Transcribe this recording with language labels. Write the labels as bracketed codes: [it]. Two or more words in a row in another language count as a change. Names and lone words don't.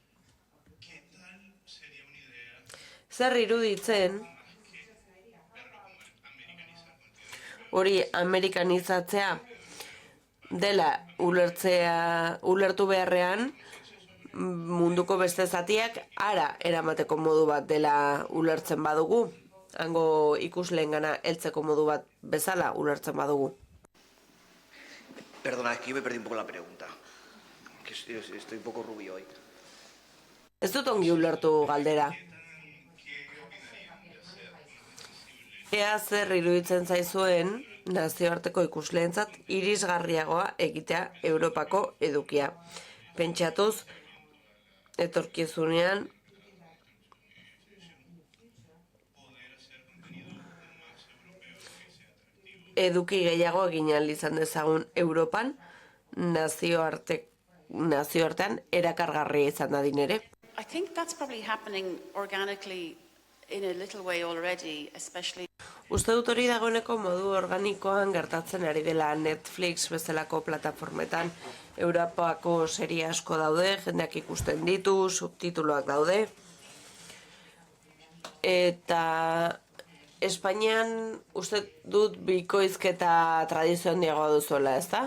[eu] Zer iruditzen, hori amerikanizatzea dela ulertu beharrean, munduko beste zatiak ara eramateko modu bat dela ulertzen badugu, hango ikusleengana heltzeko modu bat bezala ulertzen badugu. [es] Perdona, es que yo me perdí un poco la pregunta. Que estoy un poco rubio hoy. [eu] Ez dut ongi ulertu galdera. Ea zer iruditzen zaizuen nazioarteko ikusleentzat irisgarriagoa egitea Europako edukia. Pentsatuz, etorkizunean eduki gehiago egin ahal izan dezagun Europan, nazioartean erakargarria izan dadin ere. [en] I think that's probably happening organically in a little way already, especially. [eu] Uste dut hori dagoeneko modu organikoan gertatzen ari dela Netflix bezalako plataformetan. Europako serie asko daude, jendeak ikusten ditu, subtituloak daude. Eta Espainian uste dut bikoizketa tradizio handiagoa duzuela, ezta?